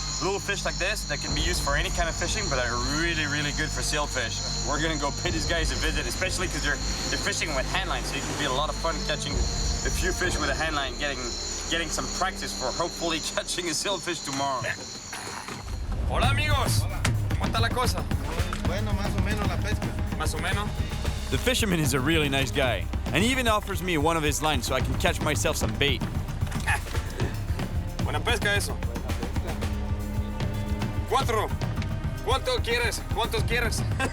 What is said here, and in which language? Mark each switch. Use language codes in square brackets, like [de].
[en] Little fish like this that can be used for any kind of fishing, but are really, really good for sailfish. We're gonna go pay these guys a visit, especially because they're fishing with handline, so it can be a lot of fun catching a few fish with a handline, getting some practice for hopefully catching a sailfish tomorrow. [es] Hola amigos, ¿cómo está la cosa? Bueno, más o menos la pesca. Más o menos. [en] The fisherman is a really nice guy, and he even offers me one of his lines so I can catch myself some bait. [es] Buena pesca eso. 4. ¿Cuánto quieres? ¿Cuántos quieres?